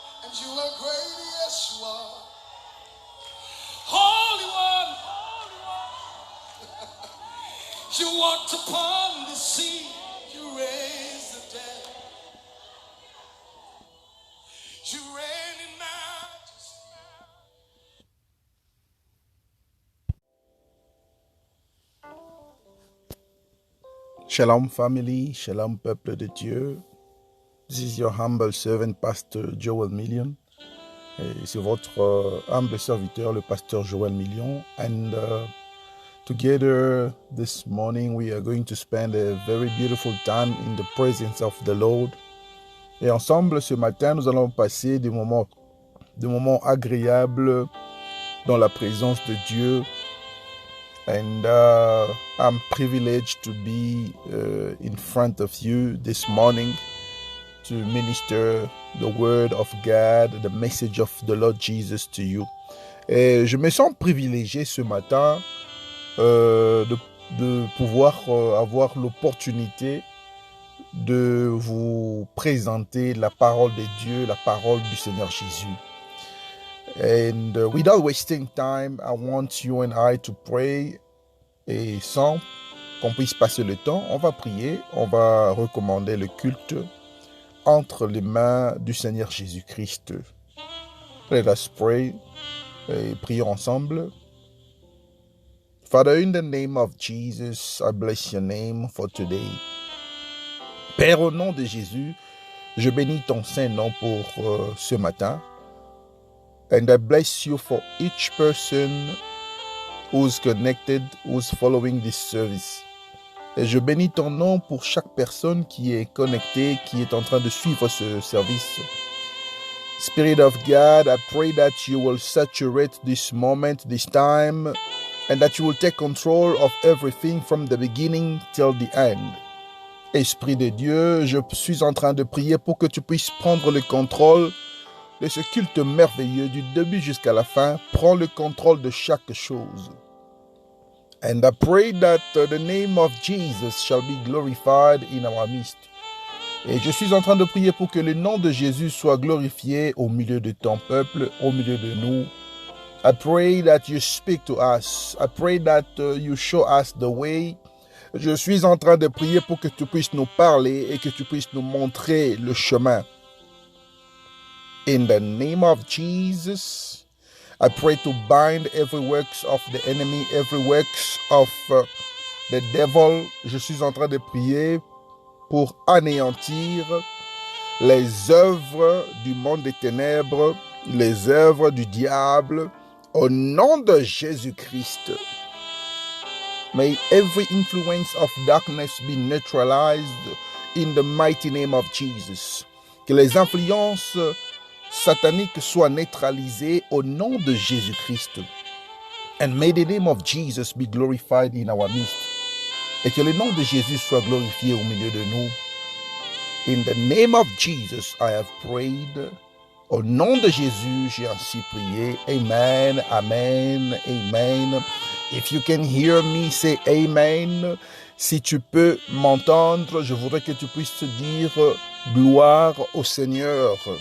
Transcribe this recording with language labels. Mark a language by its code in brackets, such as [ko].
[en] and you are great, yes you are. Holy One, you walked upon the sea, you raised the dead, you reign in majesty. [fr] Shalom family, shalom peuple de Dieu. [en] This is your humble servant, Pastor Joel Million. [fr] Et c'est votre humble serviteur, le pasteur Joel Million. [en] And together this morning we are going to spend a very beautiful time in the presence of the Lord. [fr] Et ensemble ce matin, nous allons passer des moments agréables dans la présence de Dieu. [en] And I'm privileged to be in front of you this morning to minister the word of God, the message of the Lord Jesus to you. [fr] Et je me sens privilégié ce matin de pouvoir avoir l'opportunité de vous présenter la parole de Dieu, la parole du Seigneur Jésus. [en] And without wasting time, I want you and I to pray. [fr] Et sans qu'on puisse passer le temps, on va prier, on va recommander le culte entre les mains du Seigneur Jésus-Christ. [en] Let us pray [fr] et prions ensemble. [en] Father, in the name of Jesus, I bless your name for today. [fr] Père, au nom de Jésus, je bénis ton saint nom pour ce matin. [en] And I bless you for each person who's connected, who's following this service. [fr] Et je bénis ton nom pour chaque personne qui est connectée, qui est en train de suivre ce service. [en] Spirit of God, I pray that you will saturate this moment, this time, and that you will take control of everything from the beginning till the end. [fr] Esprit de Dieu, je suis en train de prier pour que tu puisses prendre le contrôle de ce culte merveilleux du début jusqu'à la fin. Prends le contrôle de chaque chose. [en] And I pray that the name of Jesus shall be glorified in our midst. [fr] Et je suis en train de prier pour que le nom de Jésus soit glorifié au milieu de ton peuple, au milieu de nous. [en] I pray that you speak to us. I pray that you show us the way. [fr] Je suis en train de prier pour que tu puisses nous parler et que tu puisses nous montrer le chemin. [en] In the name of Jesus, I pray to bind every works of the enemy, every works of the devil. [fr] Je suis en train de prier pour anéantir les œuvres du monde des ténèbres, les œuvres du diable, au nom de Jésus-Christ. [en] May every influence of darkness be neutralized in the mighty name of Jesus. [fr] Que les influences sataniques soient neutralisées au nom de Jésus-Christ. [en] And may the name of Jesus be glorified in our midst. [fr] Et que le nom de Jésus soit glorifié au milieu de nous. [en] In the name of Jesus, I have prayed. [fr] Au nom de Jésus, j'ai ainsi prié. Amen, amen, amen. [en] If you can hear me, say amen. [fr] Si tu peux m'entendre, je voudrais que tu puisses dire gloire au Seigneur.